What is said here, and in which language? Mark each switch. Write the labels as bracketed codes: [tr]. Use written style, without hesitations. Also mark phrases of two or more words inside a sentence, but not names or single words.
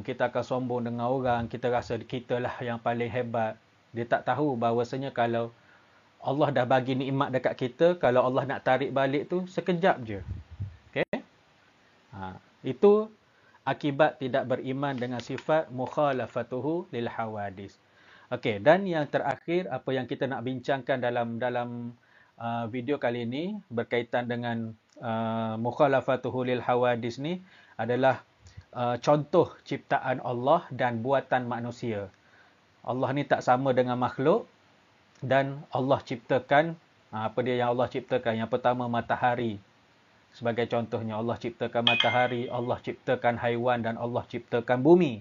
[ms] Kita akan sombong dengan orang, kita rasa kita lah yang paling hebat. Dia tak tahu bahawasanya kalau Allah dah bagi nikmat dekat kita, kalau Allah nak tarik balik tu sekejap je. Okey? Itu akibat tidak beriman dengan sifat [ar] mukhalafatuhu lil hawadis. [ms] Okey, dan yang terakhir apa yang kita nak bincangkan dalam video kali ini berkaitan dengan [ar] mukhalafatuhu lil hawadis [ms] ni adalah contoh ciptaan Allah dan buatan manusia. Allah ni tak sama dengan makhluk dan Allah ciptakan apa dia yang Allah ciptakan? Yang pertama, matahari. Sebagai contohnya, Allah ciptakan matahari, Allah ciptakan haiwan dan Allah ciptakan bumi.